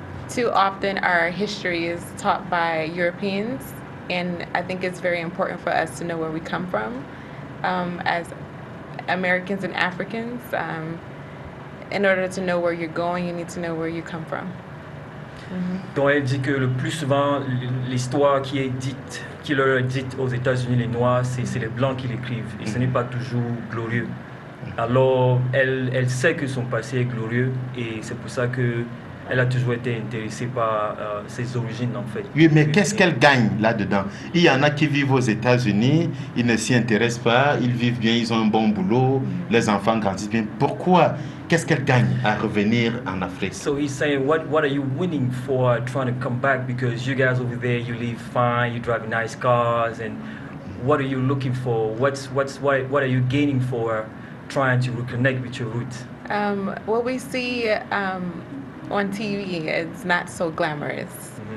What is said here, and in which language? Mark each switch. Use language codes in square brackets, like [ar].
[en] Too often our history is taught by Europeans, and I think it's very important for us to know where we come from as Americans and Africans. In order to know where you're going, you need to know where you come from. [fr] Donc elle dit que le plus souvent, l'histoire qui leur est dite aux États-Unis, les Noirs, c'est les Blancs qui l'écrivent, et ce n'est pas toujours glorieux. Alors elle sait que son passé est glorieux, et c'est pour ça que elle a toujours été intéressée par ses origines, en fait. Oui, mais qu'est-ce qu'elle gagne là-dedans? Il y en a qui vivent aux États-Unis, ils ne s'y intéressent pas, ils vivent bien, ils ont un bon boulot, les enfants grandissent bien. Pourquoi? Qu'est-ce qu'elle gagne à revenir en Afrique? [en] So he's saying, what are you winning for trying to come back? Because you guys over there, you live fine, you drive nice cars, and what are you looking for? What are you gaining for trying to reconnect with your roots? What we see on TV is not so glamorous.